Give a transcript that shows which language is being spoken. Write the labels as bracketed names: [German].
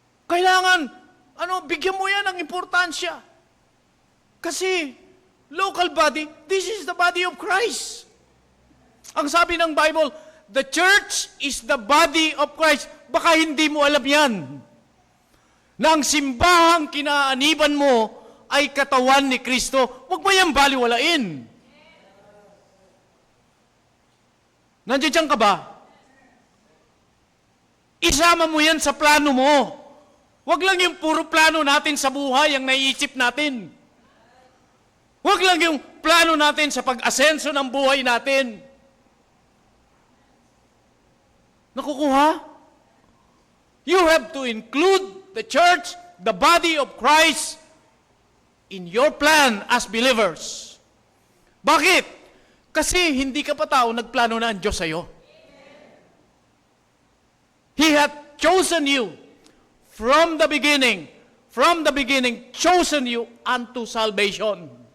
[Filipino] Kailangan, bigyan mo yan ng importansya. Kasi, [English] local body, this is the body of Christ. [Filipino] Ang sabi ng [English] Bible, the church is the body of Christ. [Filipino] Baka hindi mo alam yan. Na ang simbahang kinaaniban mo ay katawan ni Kristo. Huwag mo yan baliwalain. Nandiyan ka ba? Isama mo yan sa plano mo. Huwag lang yung puro plano natin sa buhay ang naiisip natin. Huwag lang yung plano natin sa pag-asenso ng buhay natin. Nakukuha? [English] You have to include the church, the body of Christ, in your plan as believers. [Filipino] Bakit? Kasi hindi ka pa tao, nagplano na ang Diyos sa'yo. [English] He hath chosen you from the beginning, chosen you unto salvation.